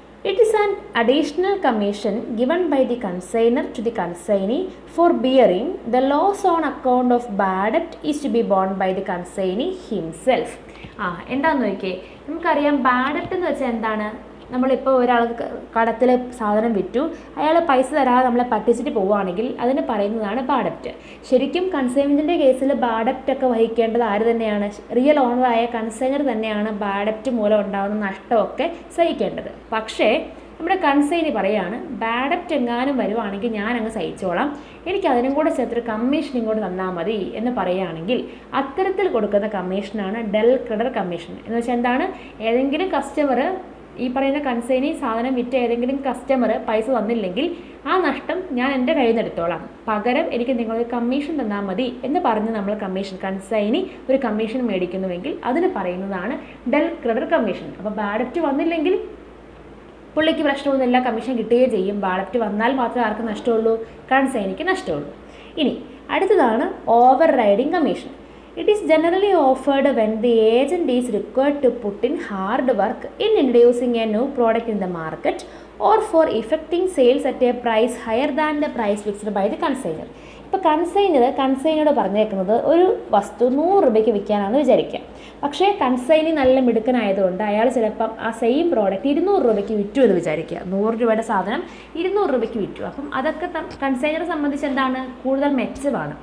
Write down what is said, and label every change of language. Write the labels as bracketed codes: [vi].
[en] It is an additional commission given by the consignor to the consignee for bearing the loss on account of bad debt is to be borne by the consignee himself. [ml] എന്താണെന്ന് നോക്കിയേ. നമുക്കറിയാം bad debt എന്ന് വെച്ചാൽ എന്താണ്. നമ്മളിപ്പോൾ ഒരാൾക്ക് കടത്തിൽ സാധനം വിറ്റു, അയാൾ പൈസ തരാതെ നമ്മളെ പറ്റിച്ചിട്ട് പോവുകയാണെങ്കിൽ അതിന് പറയുന്നതാണ് ബാഡ് ഡെറ്റ്. ശരിക്കും കൺസൈൻമെൻറ്റിൻ്റെ കേസിൽ ബാഡ് ഡെറ്റ് ഒക്കെ വഹിക്കേണ്ടത് ആര് തന്നെയാണ്? റിയൽ ഓണറായ കൺസൈനർ തന്നെയാണ് ബാഡ് ഡെറ്റ് മൂലം ഉണ്ടാകുന്ന നഷ്ടമൊക്കെ സഹിക്കേണ്ടത്. പക്ഷേ നമ്മുടെ കൺസൈനി പറയുകയാണ് ബാഡ് ഡെറ്റ് എങ്ങാനും വരുവാണെങ്കിൽ ഞാൻ അങ്ങ് സഹിച്ചോളാം, എനിക്ക് അതിനും കൂടെ ചേർത്തൊരു കമ്മീഷൻ ഇങ്ങോട്ട് തന്നാൽ മതി എന്ന് പറയുകയാണെങ്കിൽ അത്തരത്തിൽ കൊടുക്കുന്ന കമ്മീഷനാണ് ഡെൽ ക്രെഡർ കമ്മീഷൻ. എന്ന് വെച്ചാൽ എന്താണ്? ഏതെങ്കിലും കസ്റ്റമർ, ഈ പറയുന്ന കൺസൈനി സാധനം വിറ്റ ഏതെങ്കിലും കസ്റ്റമർ പൈസ തന്നില്ലെങ്കിൽ ആ നഷ്ടം ഞാൻ എൻ്റെ കയ്യിൽ നിന്ന് എടുത്തോളാം, പകരം എനിക്ക് നിങ്ങളൊരു കമ്മീഷൻ തന്നാൽ മതി എന്ന് പറഞ്ഞ് നമ്മൾ കമ്മീഷൻ, കൺസൈനി ഒരു കമ്മീഷൻ മേടിക്കുന്നുവെങ്കിൽ അതിന് പറയുന്നതാണ് ഡെൽ ക്രെഡർ കമ്മീഷൻ. അപ്പോൾ ബാഡ് ഡെറ്റ് വന്നില്ലെങ്കിൽ പുള്ളിക്ക് പ്രശ്നമൊന്നുമില്ല, കമ്മീഷൻ കിട്ടുകയും ചെയ്യും. ബാലറ്റ് വന്നാൽ മാത്രമേ ആർക്ക് നഷ്ടമുള്ളൂ? കൺസൈനിക്ക് നഷ്ടമുള്ളൂ. ഇനി അടുത്തതാണ് over riding commission. [en] It is generally offered when the agent is required to put in hard work in introducing a new product in the market or for effecting sales at a price higher than the price fixed by the consignor. [ml] ഇപ്പോൾ കൺസൈനോട് പറഞ്ഞേക്കുന്നത് ഒരു വസ്തു 100 രൂപയ്ക്ക് വിൽക്കാനാണെന്ന് വിചാരിക്കുക. പക്ഷേ consignee നല്ല മിടുക്കനായതുകൊണ്ട് അയാൾ ചിലപ്പം ആ സെയിം പ്രോഡക്റ്റ് 200 രൂപയ്ക്ക് വിറ്റു എന്ന് വിചാരിക്കുക. 100 രൂപയുടെ സാധനം 200 രൂപയ്ക്ക് വിറ്റു. അപ്പം അതൊക്കെ കൺസൈനറെ സംബന്ധിച്ച് എന്താണ്? കൂടുതൽ മെച്ചമാണ്.